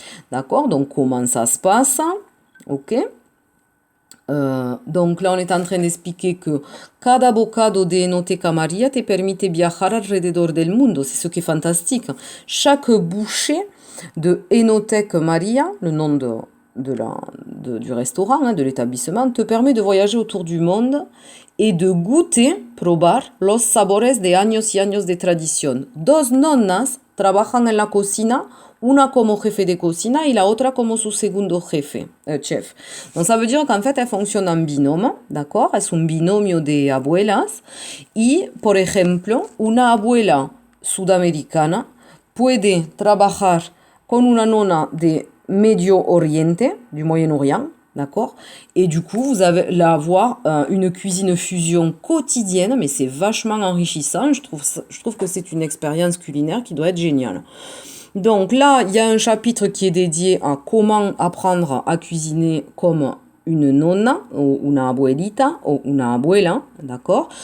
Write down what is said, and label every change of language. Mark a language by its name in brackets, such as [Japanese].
[French] D'accord? Donc, comment ça se passe? Ok? Donc là, on est en train d'expliquer que [Spanish] cada bocado de Enoteca Maria te permite viajar alrededor del mundo. [French] C'est ce qui est fantastique. Chaque bouchée de Enoteca Maria, le nom du restaurant, de l'établissement, te permet de voyager autour du monde et de goûter, [Spanish] probar, los sabores de años y años de tradición. Dos nonnas trabajan en la cocina, una como jefe de cocina y la otra como su segundo chef. [French] Donc ça veut dire qu'en fait elles fonctionnent en binôme, d'accord? [Spanish] Es un binomio de abuelas y, por ejemplo, una abuela sudamericana puede trabajar con una nonna de Medio Oriente, [French] du Moyen-Orient, d'accord? Et du coup, vous allez avoir une cuisine fusion quotidienne, mais c'est vachement enrichissant. Je trouve que c'est une expérience culinaire qui doit être géniale. Donc là, il y a un chapitre qui est dédié à comment apprendre à cuisiner comme une nonna, ou [Spanish] una abuelita, [French] ou [Spanish] una abuela, [French] d'accord?